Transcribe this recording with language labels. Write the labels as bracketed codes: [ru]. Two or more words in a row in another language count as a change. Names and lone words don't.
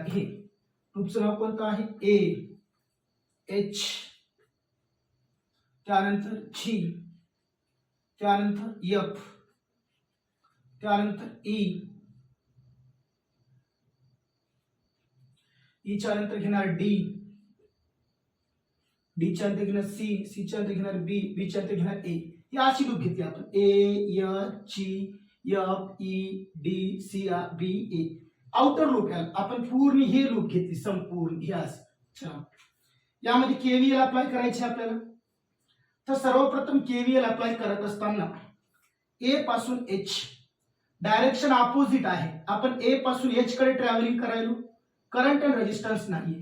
[mr] हे लूपचं नाव कोणतं आहे A H त्यानंतर G त्यानंतर F त्यानंतर E च्या नंतर घेणार D डी च्या नंतर घेणार C C च्या नंतर घेणार B B च्या नंतर घेणार A. ही अशी लूप घेतली आपण A H G F E D C B A. [en] outer loop [mr] आपण पूर्ण हे लूप घेतली संपूर्ण हे असं. यामध्ये [en] KVL apply [mr] करायचे आपल्याला. तर सर्वप्रथम [en] KVL apply [mr] करत असताना A पासून H [en] direction opposite [mr] आहे. आपण A पासून H कडे ट्रॅव्हलिंग करायलो. [en] current and resistance [mr] नाही.